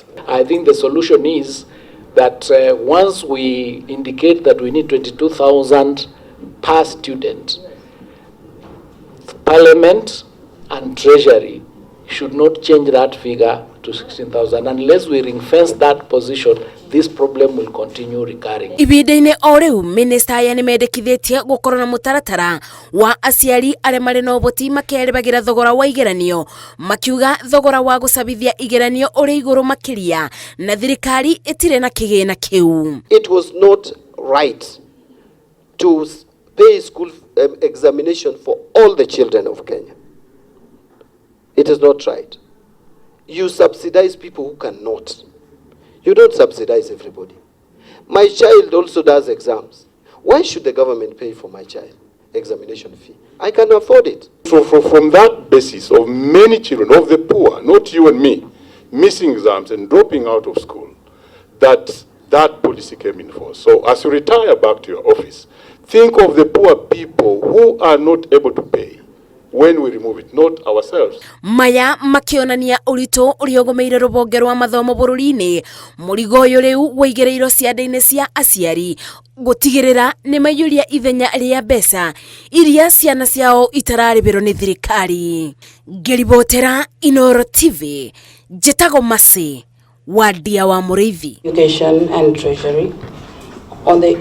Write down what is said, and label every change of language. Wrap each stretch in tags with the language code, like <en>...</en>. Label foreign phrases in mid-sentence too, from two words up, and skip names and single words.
<en>I think the solution is that once we indicate that we need 22,000 per student, Parliament and Treasury should not change that figure to 16,000. Unless we ring-fence that position, this problem will continue recurring.</en> <ki>Ibida-inĩ o rĩu minista aya nĩ mendekithĩtie gũkorwo na mũtaratara wa aciari arĩa marĩ na ũhoti makerĩbagĩra thogora wa igeranio makiuga thogora wa gũcabithia igeranio ũrĩ igũrũ makĩria na thirikari ĩtirĩ na kĩgĩna kĩu.</ki> <en>It was not right to pay school examination for all the children of Kenya. It is not right. You subsidize people who cannot. You don't subsidize everybody. My child also does exams. Why should the government pay for my child examination fee? I can afford it. From that basis of many children, of the poor, not you and me, missing exams and dropping out of school, that policy came in force. So as you retire back to your office, think of the poor people who are not able to pay. When we remove it, not ourselves.</en> <ki>Maya makionania ũritũ ũrĩa ũgũmĩire rũhonge rwa mathomo bũrũri-inĩ mũrigo ũyũ rĩu wĩigĩrĩirwo ciande-inĩ cia aciari gũtigĩrĩra nĩ maiyũria ithenya rĩa mbeca iria ciana ciao itararĩhĩrwo nĩ thirikari. Ngĩribotera Inooro TV, njĩtagwo Masi wa Ndia wa Mũrĩithi.</ki> <en>Education and Treasury on the</en>